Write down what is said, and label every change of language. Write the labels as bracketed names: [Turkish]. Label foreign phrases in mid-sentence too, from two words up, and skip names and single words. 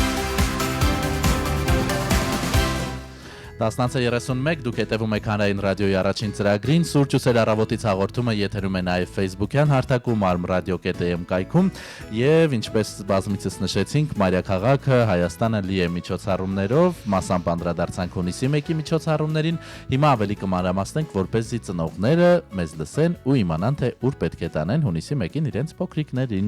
[Armenian] 10:31 դուք հետևում եք Հանրային ռադիոյի առաջին ծրագրին Սուրճ ու սեր առավոտից հաղորդումը եթերում է նաև Facebook-յան հարթակում arm.radio.am կայքում եւ ինչպես բազմիցս նշեցինք Մայրաքաղաքը Հայաստանը լի է միջոցառումներով մասամբ անդրադարձանք հունիսի 1-ի միջոցառումներին հիմա ավելի կմանրամասնենք որպեսզի ծնողները մեզ լսեն ու իմանան թե ուր պետք է տանեն հունիսի 1-ին իրենց փոքրիկներին